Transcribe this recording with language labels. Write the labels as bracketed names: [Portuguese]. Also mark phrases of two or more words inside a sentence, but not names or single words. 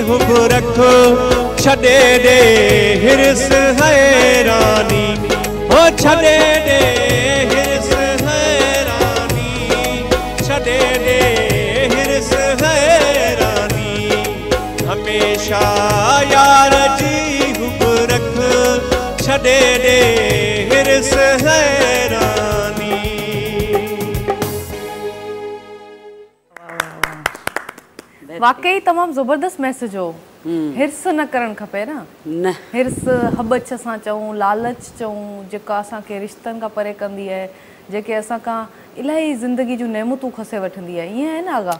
[Sindhi] हुब रख छॾे दे हिर्स हैरानी ओ छॾे दे हिर्स हैरानी छॾे दे हिर्स हैरानी हमेशा यार जी हुब रख छॾे दे हिर्स हैरानी वाकई तमामु ज़बरदस्त मैसेज हो हिर्स न करणु खपे न हिर्स हबच असां चऊं लालच चऊं जेका असांखे रिश्तनि खां परे कंदी आहे जेके असां खां इलाही ज़िंदगी जूं नेमतूं खसे वठंदी आहे ईअं आहे न आगा